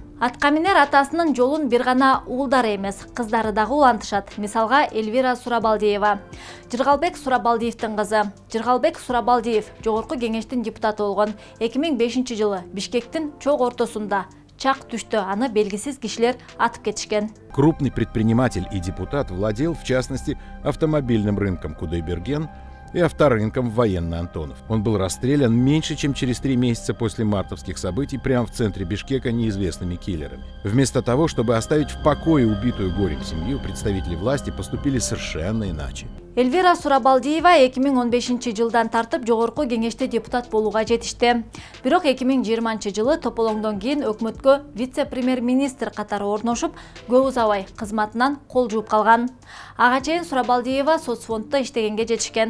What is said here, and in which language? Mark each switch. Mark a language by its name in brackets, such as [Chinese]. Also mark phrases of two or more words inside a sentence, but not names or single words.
[Kyrgyz] Атка минер атасынын жолун бир гана уулдары эмес, кыздары дагы улантышат. Мисалга Эльвира Сурабалдиева. Жыргалбек Сурабалдиевдин кызы. Жыргалбек Сурабалдиев Жогорку кеңештин депутаты болгон. 2005-жылы Бишкектин чок ортосунда чак түштү, аны белгисиз кишилер атып кетишкен. [Russian] Крупный предприниматель и депутат владел, в частности, автомобильным рынком Кудайберген, и авторынком в Военно-Антонов. Он был расстрелян меньше, чем через 3 месяца после мартовских событий прямо в центре Бишкека неизвестными киллерами. Вместо того, чтобы оставить в покое убитую горем семью, представители власти поступили совершенно иначе. [Kyrgyz] Эльвира Сурабалдиева 2015 жылдан тартып жогорку кеңеште депутат болууга жетишти. Бирок 2020 жылы тополоңдон кийин өкмөткө вице-премьер-министр катары орношуп, көп узабай кызматынан кол жууп калган. Ага чейин Сурабалдиева соцфонддо иштегенге жетишкен.